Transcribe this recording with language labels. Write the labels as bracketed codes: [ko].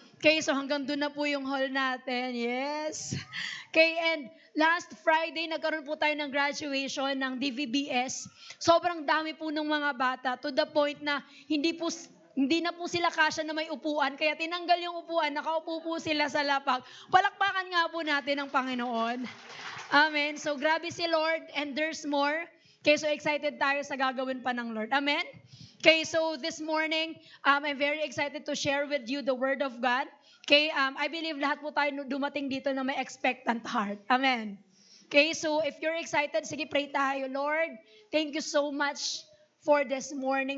[tl] Okay, so hanggang doon na po yung hall natin. Yes. Okay, [en] and last Friday, [tl] nagkaroon po tayo ng graduation ng DVBS. Sobrang dami po ng mga bata [en] to the point [tl] na hindi na po sila kasya na may upuan, kaya tinanggal yung upuan, nakaupo po sila sa lapag. Palakpakan nga po natin ang Panginoon. Amen. [en] So grabe si Lord and there's more. [tl] Okay, so excited tayo sa gagawin pa ng Lord. Amen. [en] Okay, so this morning, I'm very excited to share with you the Word of God. [tl] Okay, [en] I believe [tl] lahat po tayo dumating dito na may expectant heart. [en] Amen. Okay, so if you're excited, [tl] sige pray tayo. [en] Lord, thank you so much for this morning.